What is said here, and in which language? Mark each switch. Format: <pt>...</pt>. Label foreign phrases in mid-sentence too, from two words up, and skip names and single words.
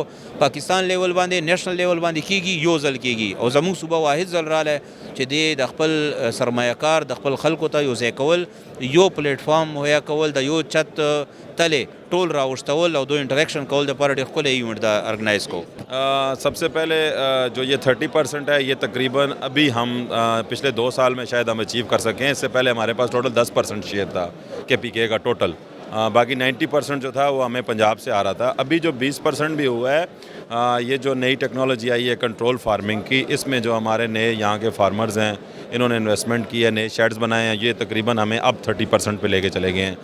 <ps>پاکستان لیول باندې نیشنل لیول باندې کیږي، یو ځل کیږي او زموږ صوبه واحد ځل رالی چې د خپل سرمایه کار د خپل خلکو ته یو ځای کول، یو پلیټ فارم مهیا کول، د یو چت تلې ټول راوښتول او دو انټریکشن کول دپاره ډېر ښکلی ایونټ دا ارګنائز کو.</ps> <ur>سب سے پہلے جو یہ 30% ہے، یہ تقریباً ابھی ہم پچھلے 2 سال میں شاید ہم اچیو کر سکیں. اس سے پہلے ہمارے پاس ٹوٹل 10% شیئر تھا کے پی کے کا ٹوٹل، باقی 90% جو تھا وہ ہمیں پنجاب سے آ رہا تھا. ابھی جو 20% بھی ہوا ہے، یہ جو نئی ٹیکنالوجی آئی ہے کنٹرول فارمنگ کی، اس میں جو ہمارے نئے یہاں کے فارمرز ہیں انہوں نے انویسٹمنٹ کی ہے، نئے شیڈز بنائے ہیں، یہ تقریباً ہمیں اب 30% پہ لے کے چلے گئے ہیں.</ur>